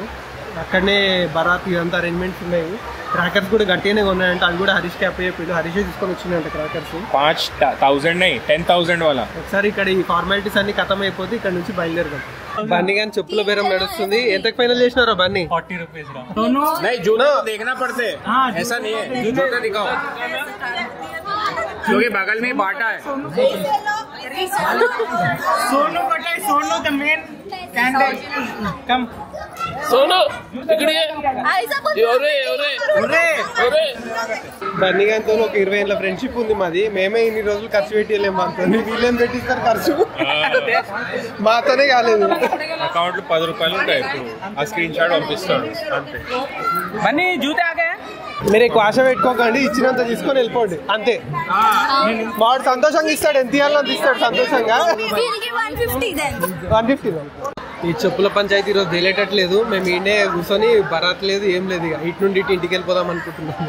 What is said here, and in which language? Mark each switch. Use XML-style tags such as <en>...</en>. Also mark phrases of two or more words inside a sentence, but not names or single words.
<te>అక్కడనే బరాత్ ఇదంతా అరేంజ్మెంట్స్ ఉన్నాయి. క్రాకర్స్ కూడా గట్టిగానే ఉన్నాయంటే అవి కూడా హరీష్కి అప్ అయిపోయింది. హరీష్ తీసుకొని వచ్చిందంట క్రాకర్స్. 5,000 10,000 వాళ్ళ. ఒకసారి ఇక్కడ ఈ ఫార్మాలిటీస్ అన్ని ఖతం అయిపోతే ఇక్కడ నుంచి బయలుదేరదాం. బన్నీ గాని చెప్పుల బేరం నడుస్తుంది. ఎంతకు ఫైనల్ చేసినారా బన్నీ? 40 రూపీస్.</te> <hi>జూనా देखना पड़ते ऐसा नहीं है, जूता दिखाओ क्योंकि बगल में बाटा है.</hi> <en>सोनू बटे सोनू the main candidate come</en> <mr>सोनू इकडे</mr> <te>బన్నీ గారితో ఒక 20 ఏళ్ళ ఫ్రెండ్షిప్ ఉంది మాది. మేమే ఇన్ని రోజులు ఖర్చు పెట్టలేము, మాతో వీళ్ళేం పెట్టిస్తారు ఖర్చు, మాతోనే కాలేదు. అకౌంట్ లో 10 రూపాయలు ఉంటాయి, ఆ స్క్రీన్ షాట్ పంపిస్తాడు అంతే.</te> <hi>बनी जूते आ गए</hi> <te>మీరు ఎక్కువ ఆశ పెట్టుకోకండి, ఇచ్చినంత తీసుకొని వెళ్ళిపోండి అంతే. వాడు సంతోషంగా ఇస్తాడు, ఎంత ఇవ్వాలో అంత ఇస్తాడు సంతోషంగా. 150. ఈ చెప్పుల పంచాయతీ ఈరోజు తెలియటట్లేదు. మేము ఈయనే కూర్చొని బరాత్ లేదు ఏం లేదు, ఇక ఇటు నుండి ఇటు ఇంటికి వెళ్ళిపోదాం అనుకుంటున్నాము.</te>